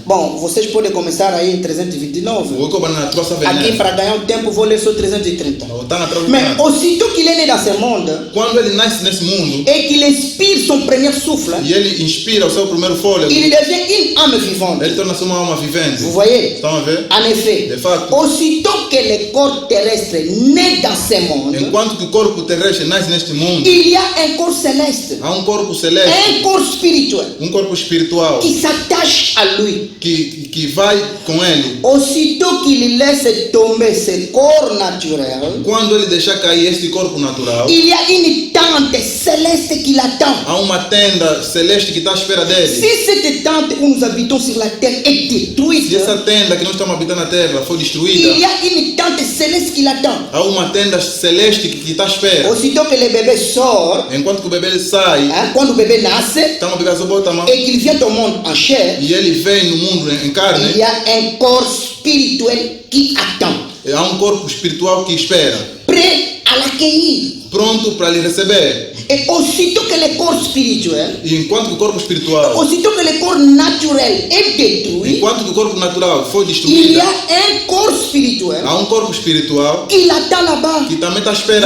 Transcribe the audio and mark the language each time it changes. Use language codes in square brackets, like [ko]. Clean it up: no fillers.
[pt] Bom, vocês podem começar aí em 329. Aqui para ganhar um tempo vou ler só 330. [fr] Mais aussitôt qu'il est né dans ce monde, [pt] quando ele nasce nesse mundo, [fr] et qu'il inspire son premier souffle, [pt] e ele inspira o seu primeiro fôlego, [fr] il devient une âme vivante. [pt] ele torna-se uma alma vivente. [fr] Vous voyez? [pt] Estão a ver? [fr] En effet, [pt] De fato, [fr] aussitôt que le corps terrestre naît dans ce monde, [pt] enquanto que o corpo terrestre nasce neste mundo, [fr] il y a un corps céleste, [pt] há um corpo celeste, [fr] un corps spirituel [pt] um corpo espiritual [fr] qui s'attache à lui. [pt] que vai com ele. [fr] Aussitôt qu'il laisse tomber ce corps naturel, [pt] Quando ele deixar cair este corpo natural, [fr] il y a une tente céleste qui l'attend. [pt] há uma tenda celeste que está à espera dele. [fr] Si cette tente où nous habitons sur la terre est détruite, [pt] Se essa tenda que nós estamos habitando na terra for [fr] il [pt] destruída, [fr] y a une tente céleste qui l'attend. [pt] há uma tenda celeste que está à espera. [fr] Aussitôt que le bébé sort, [pt] Enquanto que o bebê sai, [fr] quand le bébé naît [pt] então o bebê se bota [fr] et qu'il vient au monde en chair, [pt] e ele vem no mundo em carne, [fr] il y a un corps spirituel qui attend, [pt] há um corpo espiritual que espera, [fr] prêt à l'accueillir. [pt] pronto para lhe receber. [fr] Et aussitôt que le corps spirituel, [pt] E enquanto que o corpo espiritual, [fr] aussitôt que le corps naturel est détruit, [pt] enquanto que o corpo natural for [fr] il y [pt] destruído, [fr] a un corps spirituel [pt] há um corpo espiritual [fr] qui l'attend là-bas. [pt] que também está à espera